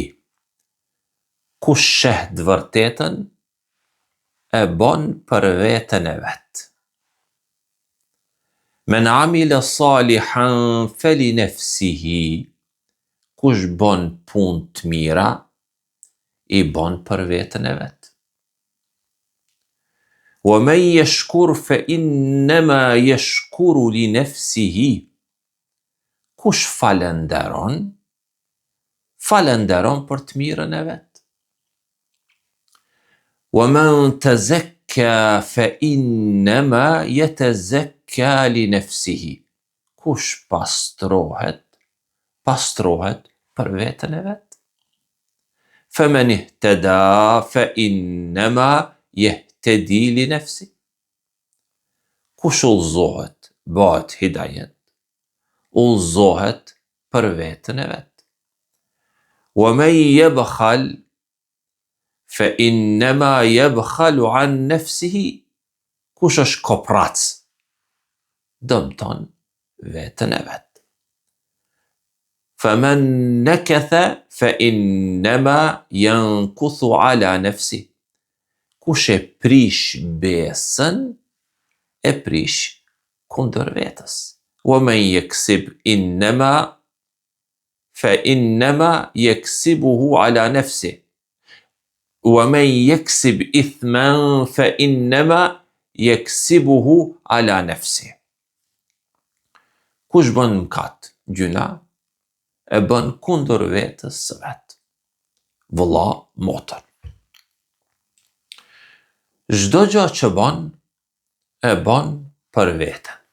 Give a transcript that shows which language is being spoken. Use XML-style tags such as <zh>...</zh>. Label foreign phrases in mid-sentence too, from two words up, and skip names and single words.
<sq>Kush sheh të vërtetën e bën për veten e vet.</sq> <ar>من عمل صالحا فلنفسه.</ar> <sq>Kush bën punë të mira i bën për veten e vet.</sq> <ar>ومن يشكر فإنما يشكر لنفسه.</ar> <sq>Kush falenderon për të mirën e vet.</sq> <ar>ومن تزكى فإنما يتزكى لنفسه.</ar> <sq>Kush pastrohet për veten e vet.</sq> <ar>فمن اهتدى فإنما يهتدي لنفسه.</ar> <sq>Kush udhëzohet, bëhet hidajet, udhëzohet për veten e vet.</sq> <ar>ومن يبخل فإنما يبخل عن نفسه.</ar> <sq>Kush është koprac, dëmton veten e vet.</sq> <ar>فمن نكث فإنما ينكث على نفسه.</ar> <sq>Kush e prish besën, e prish kundër vetës.</sq> <ar>ومن يكسب فإنما يكسبه على نفسه. ومن يكسب إثما فإنما يكسبه على نفسه.</ar> <sq>Kush bën mëkat, gjuna, e bën kundër vetës së vet. Vëlla, motër. Çdo gjë që bën, e bën për veten.</sq>